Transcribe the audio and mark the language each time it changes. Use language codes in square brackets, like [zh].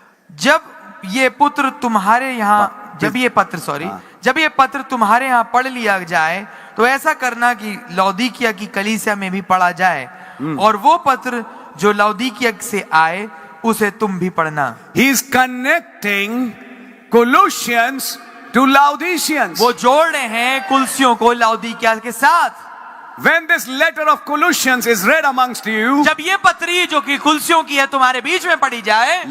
[hi] जब ये पत्र तुम्हारे यहाँ जब ये पत्र तुम्हारे यहाँ पढ़ लिया जाए तो ऐसा करना कि लौदीकिया की कलीसिया में भी पढ़ा जाए, और वो पत्र जो लौदीकिया से आए उसे तुम भी पढ़ना। [en] He is connecting Colossians to Laodiceans. [hi] वो जोड़ रहे हैं कुलसियों को लौदीकिया के साथ। [en] When this letter of Colossians is read amongst you, [hi] जब ये पत्री जो कि कुलसियों की है तुम्हारे बीच में पढ़ी जाए,